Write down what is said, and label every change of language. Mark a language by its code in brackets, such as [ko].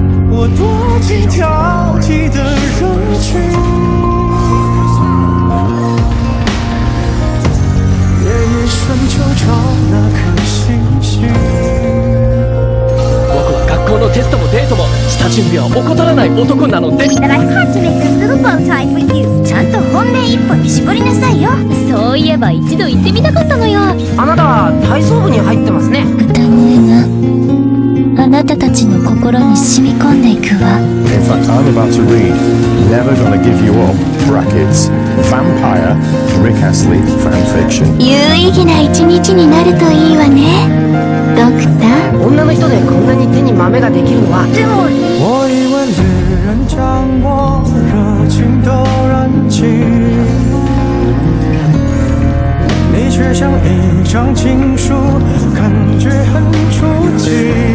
[zh] 我躲进挑剔的人群，夜夜深就找那颗星星。 [ja] 学校のテストもデートも下準備は怠らない男なので。 [en] But I had to make this little bow tie for you. [ja] ちゃんと本命一本に絞りなさいよ。そういえば一度行ってみたかったのよ。あなた体操部に入ってますね。歌の絵があなたたちの心に染み込んでいくわ。 [en] In fact, I'm about to read Never Gonna Give You Up brackets Vampire Rick Astley fanfiction. [ja] 有意義な一日になるといいわね。ドクター。女の人でこんなに手に豆ができるのは。でも [zh] 我以为猎人将我热情都燃尽，你却像一张情书，感觉很出奇。